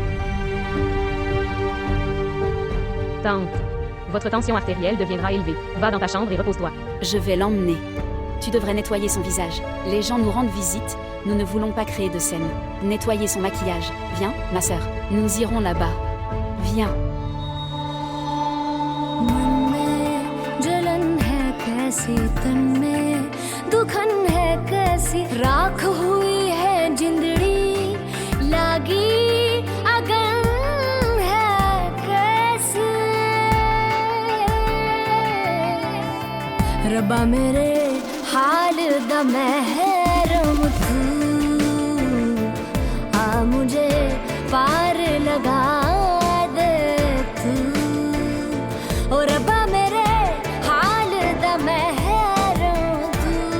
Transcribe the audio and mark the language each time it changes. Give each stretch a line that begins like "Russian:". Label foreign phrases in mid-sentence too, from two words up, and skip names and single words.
French: Tante. Votre tension artérielle deviendra élevée. Va dans ta chambre et repose-toi. Je vais l'emmener. Tu devrais nettoyer son visage. Les gens nous rendent visite, nous ne voulons pas créer de scène. Nettoyer son maquillage. Viens, ma sœur. Nous irons là-bas. Viens.
Hindi: मन में जलन है कैसी तन में दुखन है कैसी राख हुई है जिंदड़ी लागी अगन है कैसी रब्बा मेरे हाल दा महरम तू आ मुझे पार लगा दे तू ओ रब्बा मेरे हाल दा महरम तू